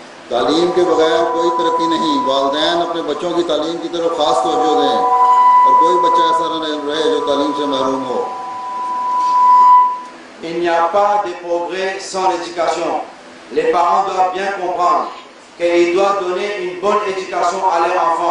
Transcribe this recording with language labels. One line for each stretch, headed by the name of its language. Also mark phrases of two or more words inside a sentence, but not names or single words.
Urdu: تعلیم کے بغیر کوئی ترقی نہیں۔ والدین اپنے بچوں کی تعلیم کی طرف خاص توجہ دیں اور کوئی بچہ ایسا نہ رہے جو تعلیم سے محروم ہو.
French: Il n'y a pas de progrès sans l'éducation. Les parents doivent bien comprendre qu'ils doivent donner une bonne éducation à leurs enfants.